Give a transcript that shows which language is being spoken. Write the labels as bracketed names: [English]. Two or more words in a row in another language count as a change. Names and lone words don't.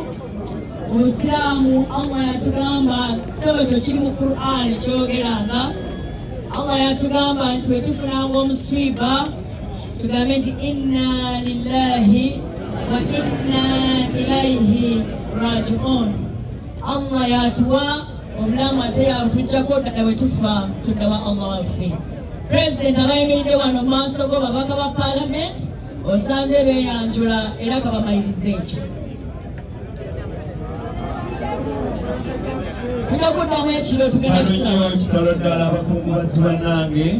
[Ganda] Obusiraamu Allah yatugamba sebo kyo kiri mu Qur'an kyogeranga. Allah yatugamba nti bwe tufunanga omuswiba tugambe nti [Arabic] إنا لله وإنا إليه راجعون. [Ganda] Allah yatuwa obulamu ate yatujjako ddala bwe tufa tudda wa Allah waffe. President abayimiridde wano mu maaso go babaka ba Parliament osanze beeyanjula era kabamaliriza ekyo. Nnyo ekitalo ddala abakungubazi bannange.